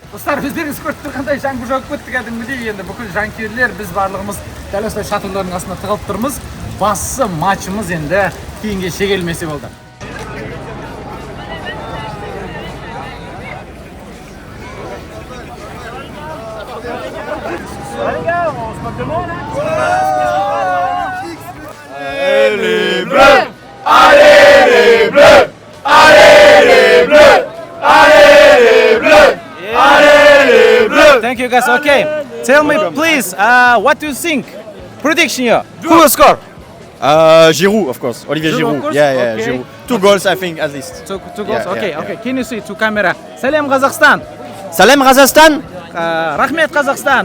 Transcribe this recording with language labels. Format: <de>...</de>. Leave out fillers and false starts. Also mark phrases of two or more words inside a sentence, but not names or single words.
<kk>Достар, өздеріңіз көріп тұрғандай жаңбыр жауып кетті кәдімгідей. Енді бүкіл жанкүйерлер біз барлығымыз дәл осылай шатырлардың астына тығылып тұрмыз. Бастысы матчымыз енді кейінге шегерілмесе болды.</kk> <fr>Les bleus! Allez les bleus! Allez les bleus! Allez les bleus! Allez les bleus!</fr> <en>Thank you guys. Okay. Tell me please, what do you think? Prediction here. Who will score? Giroud, of course. Olivier Giroud, Giroud. of course? Yeah, Okay. Giroud. 2 goals, I think, at least. Two goals. Yeah, Okay, yeah, okay. Can you see to camera? Salam Kazakhstan.</en> <kk>Salam Kazakhstan. Rahmet Kazakhstan.</kk>